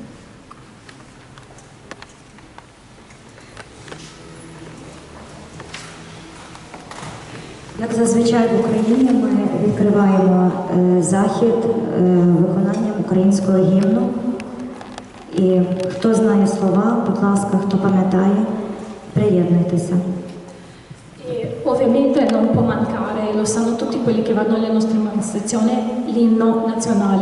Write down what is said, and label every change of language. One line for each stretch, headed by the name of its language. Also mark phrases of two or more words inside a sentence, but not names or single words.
Ukrainian: Як зазвичай в Україні ми відкриваємо захід виконанням українського гімну. І хто знає слова, будь ласка, хто пам'ятає, приєднуйтеся.
Italian: E ovviamente non può mancare, lo sanno tutti quelli che vanno alle nostre manifestazioni, l'inno nazionale.